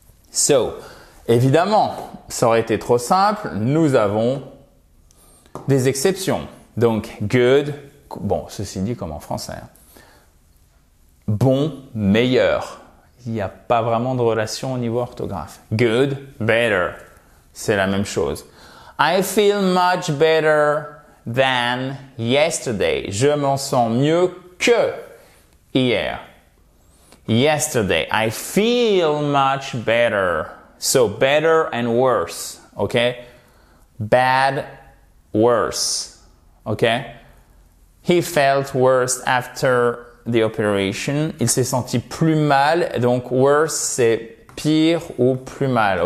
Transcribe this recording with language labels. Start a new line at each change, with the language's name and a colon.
French: So, évidemment, ça aurait été trop simple. Nous avons des exceptions. Donc, good. Bon, ceci dit comme en français. Bon, meilleur. Il n'y a pas vraiment de relation au niveau orthographe.
English: Good, better.
French: C'est la même chose.
English: I feel much better than yesterday.
French: Je m'en sens mieux que hier.
English: Yesterday, I feel much better. So better and worse. Okay? Bad, worse. Okay? He felt worse after the operation.
French: Il s'est senti plus mal. Donc, worse, c'est pire ou plus mal.